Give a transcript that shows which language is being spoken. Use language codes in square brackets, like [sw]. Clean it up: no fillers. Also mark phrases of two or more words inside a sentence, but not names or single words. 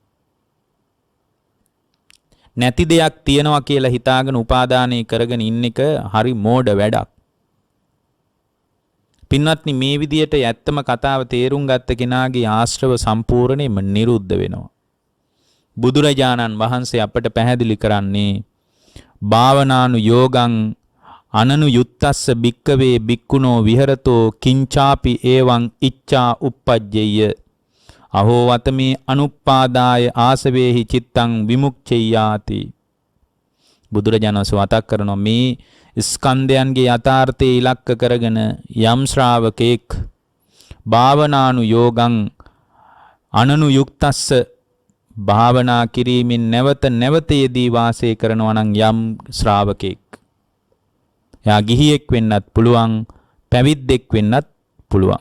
[si] නැති දෙයක් තියනවා කියලා හිතාගෙන උපාදානය කරගෙන ඉන්න එක හරි මෝඩ වැඩක්. පින්වත්නි මේ විදියට ඇත්තම කතාව තේරුම් ගත්ත කෙනාගේ ආශ්‍රව සම්පූර්ණයෙන්ම නිරුද්ධ වෙනවා. බුදුරජාණන් වහන්සේ අපට පැහැදිලි කරන්නේ [pi] භාවනානු යෝගං අනනු යුත්තස්ස භික්කවේ භික්කුණෝ විහෙරතෝ කිංචාපි ඒවං ඉච්ඡා uppajjeyya අහෝ වතමේ අනුප්පාදාය ආසවේහි චිත්තං විමුක්ඛෙයාති. [si] බුදුරජාණන් වහන්සේ වතක් කරනවා මේ ස්කන්ධයන්ගේ යථාර්ථයේ ඉලක්ක කරගෙන යම් ශ්‍රාවකෙක් [pi] භාවනානු යෝගං අනනු යුක්තස්ස [si] භාවනා කිරීමෙන් නැවත නැවත යෙදී වාසය කරනවා නම් යම් ශ්‍රාවකෙක් එයා ගිහියෙක් වෙන්නත් පුළුවන් පැවිද්දෙක් වෙන්නත් පුළුවන්.